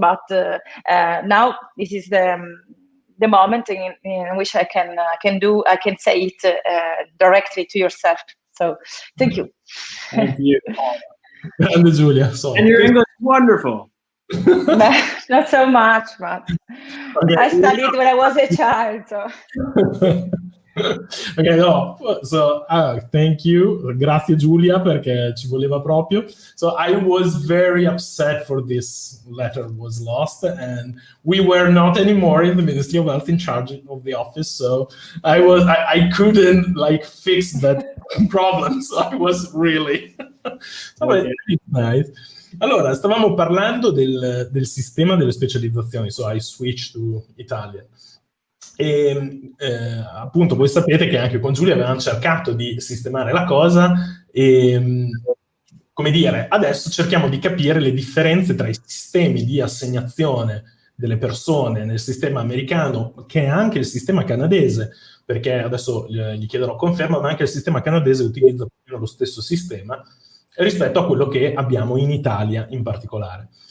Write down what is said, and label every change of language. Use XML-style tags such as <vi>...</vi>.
<en>But now this is the moment in which I can say it directly to yourself. So thank you. Thank you. Grande Giulia, so. And your English is wonderful. Not so much, but Okay. I studied when I was a child. So. Okay, no, so thank you,</en> <it>grazie Giulia, perché ci voleva proprio.</it> <en>So I was very upset for this letter was lost, and we were not anymore in the Ministry of Health in charge of the office, so I couldn't like fix that problem, so I was really it's nice.</en> <it>Allora, stavamo parlando del sistema delle specializzazioni,</it> <en>so I switched to Italian.</en> <it>E appunto voi sapete che anche con Giulia avevamo cercato di sistemare la cosa e, come dire, adesso cerchiamo di capire le differenze tra i sistemi di assegnazione delle persone nel sistema americano, che è anche il sistema canadese, perché adesso gli chiederò conferma, ma anche il sistema canadese utilizza lo stesso sistema rispetto a quello che abbiamo in Italia in particolare.</it>